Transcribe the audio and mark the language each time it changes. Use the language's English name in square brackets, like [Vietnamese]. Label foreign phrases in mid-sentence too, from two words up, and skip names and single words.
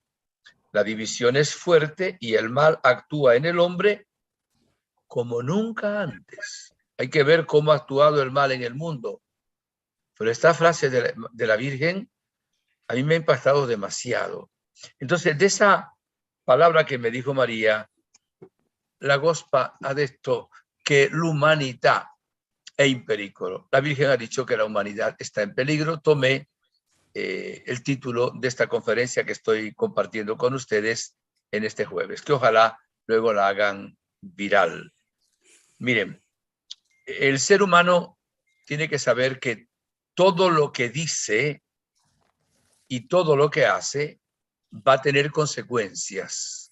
[Spanish] La división es fuerte y el mal actúa en el hombre como nunca antes. Hay que ver cómo ha actuado el mal en el mundo. Pero esta frase de la Virgen a mí me ha impactado demasiado. Entonces, de esa palabra que me dijo María, [Italian] la gospa ha detto che l'umanità è in pericolo. [Spanish] La Virgen ha dicho que la humanidad está en peligro. Tomé el título de esta conferencia que estoy compartiendo con ustedes en este jueves, que ojalá luego la hagan viral. Miren, el ser humano tiene que saber que todo lo que dice y todo lo que hace va a tener consecuencias.